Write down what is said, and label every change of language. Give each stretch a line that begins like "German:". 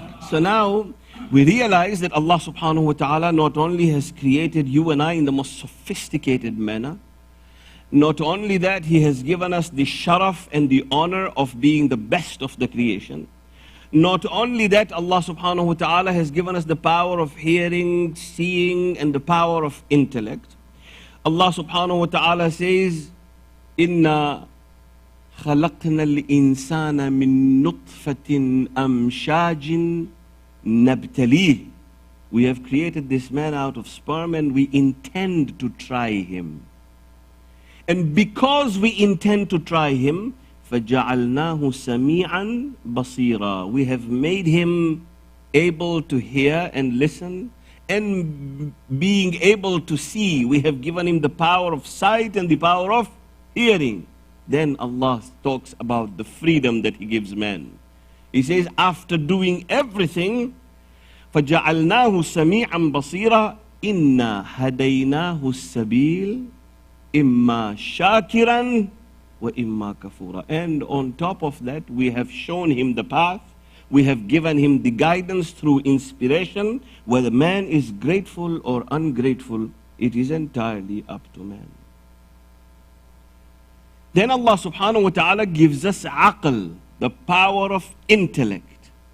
English: So now we realize that Allah subhanahu wa ta'ala not only has created you and I in the most sophisticated manner, not only that, He has given us the sharaf and the honor of being the best of the creation. Not only that, Allah subhanahu wa ta'ala has given us the power of hearing, seeing, and the power of intellect. Allah subhanahu wa ta'ala says,
Arabic: إِنَّا خَلَقْنَا الْإِنسَانَ مِن نُطْفَةٍ أَمْشَاجٍ نَبْتَلِيهِ.
English: We have created this man out of sperm, and we intend to try him. And because we intend to try him,
Arabic: فَجَعَلْنَاهُ سَمِيعًا بَصِيرًا.
English: We have made him able to hear and listen, and being able to see. We have given him the power of sight and the power of hearing. Then Allah talks about the freedom that He gives man. He says, after doing everything,
Arabic: فَجَعَلْنَاهُ سَمِيعًا بَصِيرًا إِنَّا هَدَيْنَاهُ السَّبِيلَ إِمَّا شَاكِرًا وَإِمَّا كَفُورًا.
English: And on top of that, we have shown him the path. We have given him the guidance through inspiration. Whether man is grateful or ungrateful, it is entirely up to man. Then Allah subhanahu wa ta'ala gives us aql, the power of intellect.